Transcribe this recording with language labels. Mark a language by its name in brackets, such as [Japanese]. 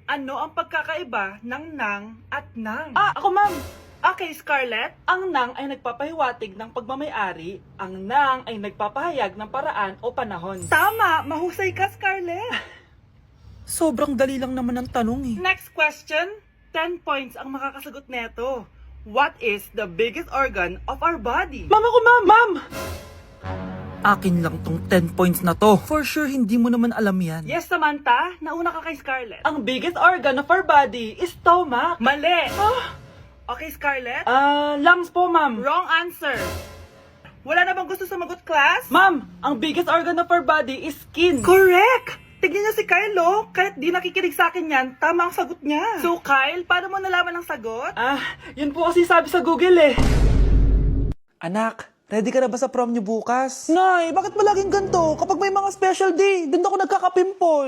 [Filipino] Ano ang pagkakaiba ng nang at nang? Ako ma'am. Okay, Scarlett. Ang nang ay nagpapahiwatig ng pagmamayari, ang nang ay nagpapahayag ng paraan o panahon. Tama! Mahusay ka, Scarlett! Sobrang dali lang naman ang tanong eh. [English] Next question. [Filipino] 10 points ang makakasagot neto. [English] What is the biggest organ of our body? [Filipino] Ma'am ako, ma'am! Ma'am! Akin lang tong 10 points na to. For sure, hindi mo naman alam yan. Yes, Samantha. Nauna ka kay Scarlett. Ang [English] biggest organ of our body [Filipino] is stomach. Mali! Okay, Scarlett? Lungs po, ma'am. [English] Wrong answer. [Filipino] Wala na bang gusto sumagot, class? Ma'am, ang [English] biggest organ of our body [Filipino] is skin. Correct! Tignan niyo si Kyle, oh. Kahit di nakikinig sa akin yan, tama ang sagot niya. So, Kyle, paano mo nalaman ang sagot? Yun po kasi sabi sa Google, eh. Anak, ready ka na ba sa prom niyo bukas? Nay, bakit palaging ganito? Kapag may mga special day, dun ako nagkakapimple.